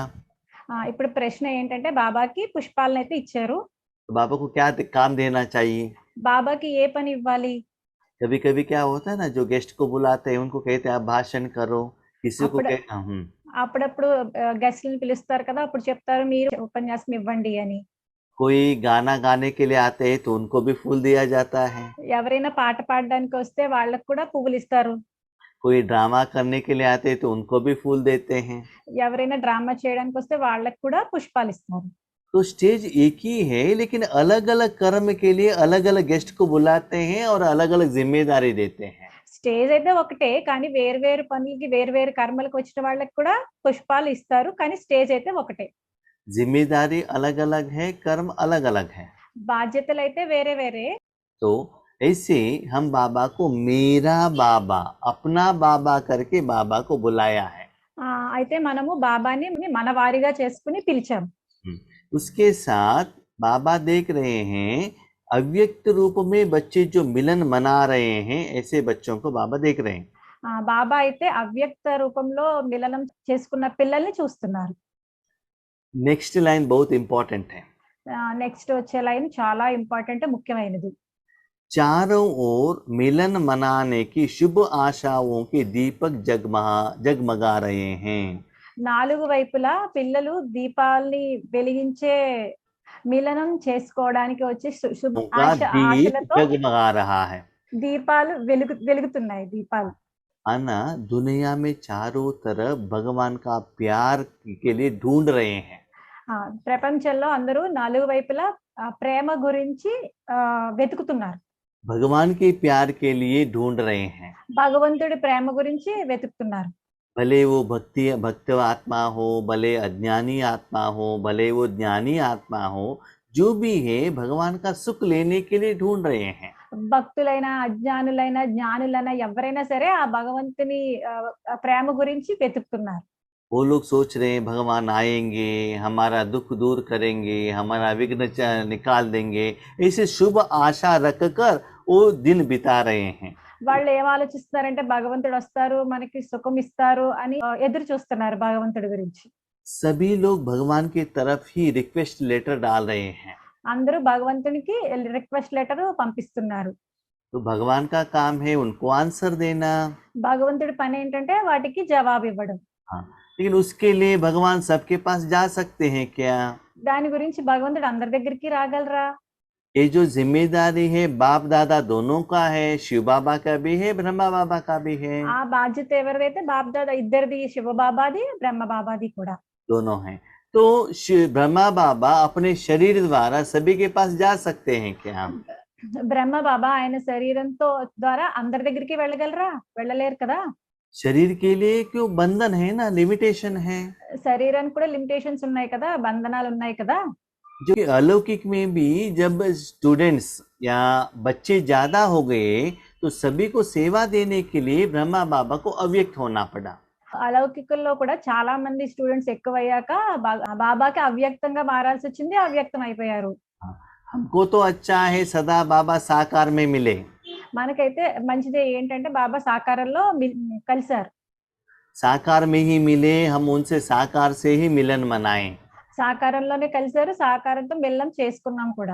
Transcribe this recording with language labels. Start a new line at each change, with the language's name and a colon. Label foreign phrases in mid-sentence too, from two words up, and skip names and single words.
Telugu: ఇప్పుడు ప్రశ్న ఏంటంటే బాబాకి పుష్పాలనైతే ఇచ్చారు.
Hindi: तो बाबा को क्या काम देना चाहिए?
Telugu: బాబాకి ఏ పని ఇవ్వాలి?
Hindi: कभी कभी क्या होता है ना, जो गेस्ट को बुलाते हैं उनको कहते हैं आप भाषण करो, किसी को
Telugu: అప్పుడు అప్పుడప్పుడు గెస్ట్‌లని పిలుస్తారు కదా! అప్పుడు చెప్తారు మీరు ఉపన్యాసం ఇవ్వండి అని.
Hindi: कोई गाना गाने के लिए आते हैं तो उनको भी फूल दिया जाता है,
Telugu: ఎవరైనా పాట పాడడానికి వస్తే వాళ్ళకి కూడా పువ్వులు ఇస్తారు.
Hindi: कोई ड्रामा करने के लिए आते हैं तो उनको भी फूल देते हैं।
Telugu: ఎవరైనా డ్రామా చేయడానికి వస్తే వాళ్ళకి కూడా పుష్పాలు ఇస్తారు.
Hindi: तो स्टेज एक ही है, लेकिन अलग अलग कर्म के लिए अलग अलग गेस्ट को बुलाते हैं और अलग अलग जिम्मेदारी देते हैं।
Telugu: స్టేజ్ అయితే ఒకటే కానీ వేరు పనులకి వేరు కర్మలకు వచ్చిన వాళ్ళకి కూడా పుష్పాలు ఇస్తారు. కానీ స్టేజ్ అయితే ఒకటే.
Hindi: जिम्मेदारी अलग अलग है, कर्म अलग अलग है।
Telugu: బాధ్యతలు అయితే వేరే.
Hindi: तो ऐसे हम बाबा को मेरा बाबा, अपना बाबा करके बाबा को बुलाया है।
Telugu: అయితే మనము బాబాని మన వారిగా చేసుకుని పిలిచాం.
Hindi: उसके साथ बाबा देख रहे हैं अव्यक्त रूप में बच्चे जो मिलन मना रहे हैं, ऐसे बच्चों को बाबा देख रहे हैं।
Telugu: బాబా అయితే అవ్యక్త రూపంలో మిలనం చేసుకున్న పిల్లల్ని చూస్తున్నారు.
English: next line
Hindi: बहुत इंपॉर्टेंट है।
Telugu: నెక్స్ట్ వచ్చే లైన్ చాలా ఇంపార్టెంట్, ముఖ్యమైనది.
Hindi: चारों ओर मिलन मनाने की शुभ आशाओं के दीपक जगमगा रहे हैं।
Telugu: నాలుగు వైపులా పిల్లలు దీపాల్ని వెలిగించే మిలనం చేసుకోవడానికి వచ్చి
Hindi: उनका दीप
Telugu: ఆశలతో
Hindi: जगमगा रहा है।
Telugu: దీపాలు వెలుగుతున్నాయి దీపాలు.
Hindi: आना दुनिया में चारों तरफ भगवान का प्यार के लिए ढूंढ रहे हैं।
Telugu: ప్రపంచంలో అందరూ నాలుగు వైపులా ప్రేమ గురించి వెతుకుతున్నారు.
Hindi: भगवान के प्यार के लिए ढूंढ रहे हैं।
Telugu: భగవంతుడి ప్రేమ గురించి వెతుకుతున్నారు.
Hindi: भले वो भक्त आत्मा हो, भले अज्ञानी आत्मा हो, भले वो ज्ञानी आत्मा हो, जो भी है भगवान का सुख लेने के लिए ढूंढ रहे हैं।
Telugu: భక్తులైనా అజ్ఞానులైనా జ్ఞానులైనా ఎవరైనా సరే ఆ భగవంతుని ప్రేమ గురించి వెతుకుతున్నారు.
Hindi: वो लोग सोच रहे हैं भगवान आएंगे, हमारा दुख दूर करेंगे, हमारा विघ्न निकाल देंगे, ऐसे शुभ आशा रखकर वो दिन बिता रहे हैं।
Telugu: వాళ్ళు ఏం ఆలోచిస్తున్నారంటే భగవంతుడు వస్తారు, మనకి సుఖం ఇస్తారు అని ఎదురు చూస్తున్నారు భగవంతుడి గురించి.
Hindi: सभी लोग भगवान की तरफ ही
English: request letter
Hindi: डाल रहे हैं।
Telugu: అందరూ భగవంతునికి
English: request letter
Telugu: పంపిస్తున్నారు.
Hindi: तो भगवान का काम है उनको आंसर देना।
Telugu: భగవంతుడి పని ఏంటంటే వాటికి జవాబు ఇవ్వడం.
Hindi: हाँ, लेकिन उसके लिए भगवान सबके पास जा सकते हैं क्या?
Telugu: దాని గురించి భగవంతుడు అందరి దగ్గరికి రాగలరా?
Hindi: ये जो जिम्मेदारी है बाप दादा दोनों का है, शिव बाबा का भी है, ब्रह्मा बाबा का भी है।
Telugu: ఆ బాధ్యత ఎవరిదైతే బాప్ దాదా ఇద్దరిది, శివ బాబాది బ్రహ్మ బాబాది కూడా
Hindi: दोनों हैं। तो ब्रह्मा बाबा अपने शरीर द्वारा सभी के पास जा सकते हैं क्या?
Telugu: బ్రహ్మ బాబా ఆయన శరీరంతో ద్వారా అందరి దగ్గరికి వెళ్ళగలరా? వెళ్ళలేరు కదా.
Hindi: शरीर के लिए क्यों बंधन है ना, लिमिटेशन है।
Telugu: శరీరానికి కూడా లిమిటేషన్స్ ఉన్నాయి కదా, బంధనాలు ఉన్నాయి కదా.
Hindi: जो कि अलौकिक में भी जब स्टूडेंट्स या बच्चे ज्यादा हो गए तो सभी को सेवा देने के लिए ब्रह्मा बाबा को अव्यक्त होना पड़ा।
Telugu: అలౌకికల్లో కూడా చాలా మంది స్టూడెంట్స్ ఎక్కువయ్యాక బాబాకి అవ్యక్తంగా మారాల్సి వచ్చింది, అవ్యక్తం అయిపోయారు.
Hindi: हमको तो अच्छा है सदा बाबा साकार में मिले।
Telugu: మనకైతే మంచిదే ఏంటంటే బాబా సాకారంలో కలిశారు.
Hindi: साकार में ही मिले, हम उनसे साकार से ही मिलन मनाएं।
Telugu: సాకారంలోనే కలిశారు, సాకారంతో మిలనం చేసుకున్నాం కూడా.